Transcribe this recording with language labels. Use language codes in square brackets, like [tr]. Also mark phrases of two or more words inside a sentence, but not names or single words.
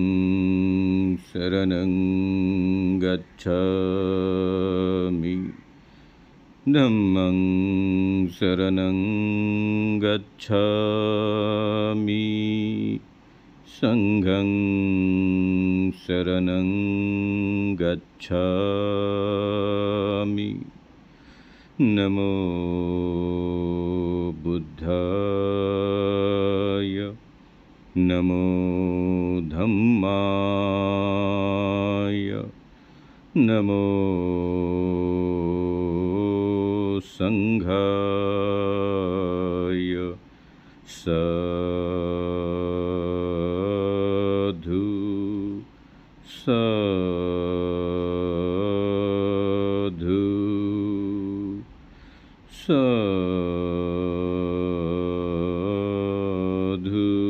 [pi] शरणं गच्छामि धम्मं शरणं गच्छामि संघं शरणं गच्छामि। नमो बुद्धाय नमो धम्माय नमो संघाय साधु साधु साधु।